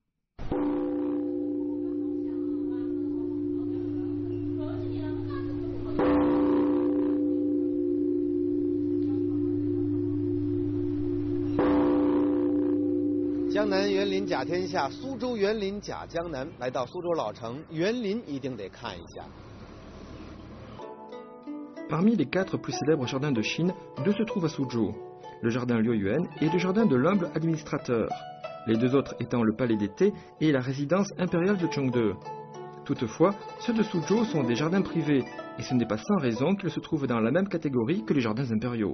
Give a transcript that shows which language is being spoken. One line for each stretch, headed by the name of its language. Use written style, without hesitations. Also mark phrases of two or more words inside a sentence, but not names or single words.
Chinese: « 江南园林甲天下，苏州园林甲江南。来到苏州老城，园林一定得看一下。
French: Parmi les 4 plus célèbres jardins de Chine, 2 se trouvent à Suzhou, le jardin Liuyuan et le jardin de l'humble administrateur, les 2 autres étant le palais d'été et la résidence impériale de Chengde. Toutefois, ceux de Suzhou sont des jardins privés, et ce n'est pas sans raison qu'ils se trouvent dans la même catégorie que les jardins impériaux.